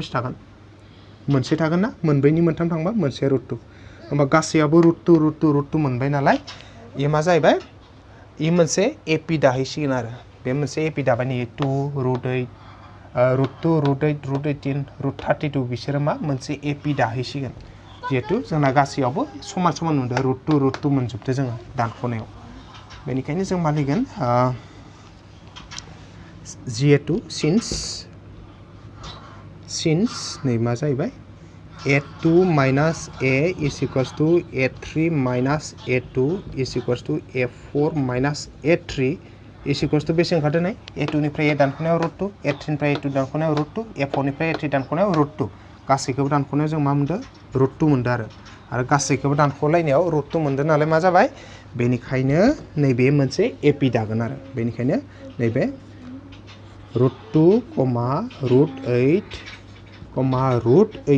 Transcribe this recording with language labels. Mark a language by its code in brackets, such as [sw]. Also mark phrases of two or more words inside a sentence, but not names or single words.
[brx] बेसे थागोन मोनसे थागोन ना मोनब्रैनि मोनथाम थांबा मोनसे रुट 2 होमबा गासैयाबो रुट 2 मोनबाय नालाय इयो मा जाहैबाय इ मोनसे एपि दाहैसिगोन आरो बे मोनसे एपि दाबाय नै 2 रुट 8 रुट 2 रुट 8 रुट 18 रुट 32 बिसोरो मा मोनसे एपि दाहैसिगोन जिहेतु जोंना गासैयावबो समान मोनदों रुट 2 मोनजोबदो जोङो दानख'नायाव बेनिखायनो जों मा लिरगोन जिहेतु सिन्स नै मा जाहैबाय [en] a2 minus a is equals to a3 minus a2 is equals to a4 minus a3 is equals to [brx] बेसे ओंखारदों नै a2 निफ्राय a दानख'नायाव रुट 2 a3 निफ्राय a2 दानख'नायाव रुट 2 a4 निफ्राय a3 दानख'नायाव रुट 2 गासैखौबो दानख'नायाव जों मा मोनदों रुट 2 मोनदों आरो गासैखौबो दानख'लायनायाव रुट 2 मोनदों नालाय मा जाबाय बेनिखायनो नैबे मोनसे एपि दागोन आरो बेनिखायनो नैबे रुट 2 रुट 8 रुट